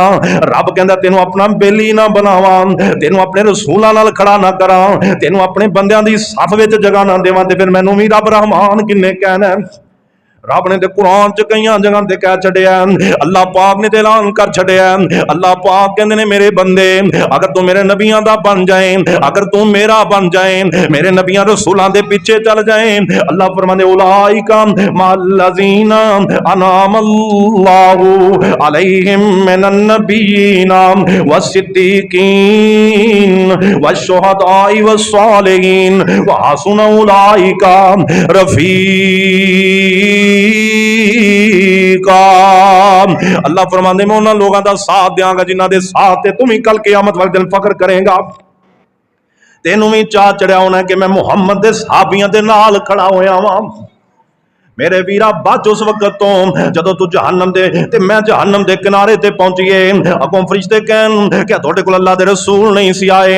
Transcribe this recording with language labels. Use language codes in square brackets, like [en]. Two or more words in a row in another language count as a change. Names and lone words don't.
[pa] ਰੱਬ ਕਹਿੰਦਾ ਤੈਨੂੰ ਆਪਣਾ ਬੇਲੀ ਨਾ ਬਣਾਵਾਂ, ਤੈਨੂੰ ਆਪਣੇ ਰਸੂਲਾਂ ਨਾਲ ਖੜ੍ਹਾ ਨਾ ਕਰਾਂ, ਤੈਨੂੰ ਆਪਣੇ ਬੰਦਿਆਂ ਦੀ ਸਫ਼ ਵਿੱਚ ਜਗ੍ਹਾ ਨਾ ਦੇਵਾਂ, ਤੇ ਫਿਰ ਮੈਨੂੰ ਵੀ ਰੱਬ ਰਹਿਮਾਨ ਕਿੰਨੇ ਕਹਿਣਾ ਹੈ। ਰੱਬ ਨੇ ਤੋ ਕੁਰਾਨ ਚ ਕਈ ਜਗ੍ਹਾ ਤੇ ਕਹਿ ਛੱਡਿਆ, ਅੱਲ੍ਹਾ ਪਾਕ ਨੇ ਤੋ ਐਲਾਨ ਕਰ ਛੱਡਿਆ, ਅੱਲ੍ਹਾ ਪਾਕ ਕਹਿੰਦੇ ਨੇ ਮੇਰੇ ਬੰਦੇ ਅਗਰ ਤੂੰ ਮੇਰੇ ਨਬੀਆਂ ਦਾ ਬਣ ਜਾਏ, ਅਗਰ ਤੂੰ ਮੇਰਾ ਬਣ ਜਾਏ, ਮੇਰੇ ਨਬੀਆਂ ਰਸੂਲਾਂ ਦੇ ਪਿੱਛੇ ਚੱਲ ਜਾਏ, ਅੱਲ੍ਹਾ ਫ਼ਰਮਾਂਦੇ [ar] أولئك مع الذين أنعم الله عليهم من النبيين والصديقين والشهداء والصالحين وحسن أولئك رفيقا. [pa] ਅੱਲ੍ਹਾ ਫ਼ਰਮਾਂਦੇ ਮੈਂ ਉਨ੍ਹਾਂ ਲੋਕਾਂ ਕਾ ਸਾਥ ਦੇਂਗਾ ਜਿਨ੍ਹਾਂ ਦੇ ਸਾਥ ਤੇ ਤੁਮ ਹੀ ਕਲ ਕ਼ਿਆਮਤ ਵਾਲੇ ਦਿਨ ਫ਼ਖ਼ਰ ਕਰੇਗਾ। ਤੈਨੂੰ ਵੀ ਚਾਅ ਚੜ੍ਹਿਆ ਹੋਣਾ ਕਿ ਮੈਂ ਮੁਹੰਮਦ ਦੇ ਸਹਾਬੀਆਂ ਦੇ ਨਾਲ ਖੜ੍ਹਾ ਹੋਇਆ ਵਾਂ। ਮੇਰੇ ਵੀਰਾ ਬਚ ਉਸ ਵਕ਼ਤ ਤੋਂ ਜਦੋਂ ਤੂੰ ਜਹੰਨਮ ਦੇ ਤੇ ਮੈਂ ਜਹੰਨਮ ਦੇ ਕਿਨਾਰੇ ਤੇ ਪਹੁੰਚੀਏ, ਅੱਗੋਂ ਫ਼ਰਿਸ਼ਤੇ ਕਹਿਣ ਕਿਆ ਤੁਹਾਡੇ ਕੋਲ ਅੱਲ੍ਹਾ ਦੇ ਰਸੂਲ ਨਹੀਂ ਸੀ ਆਏ?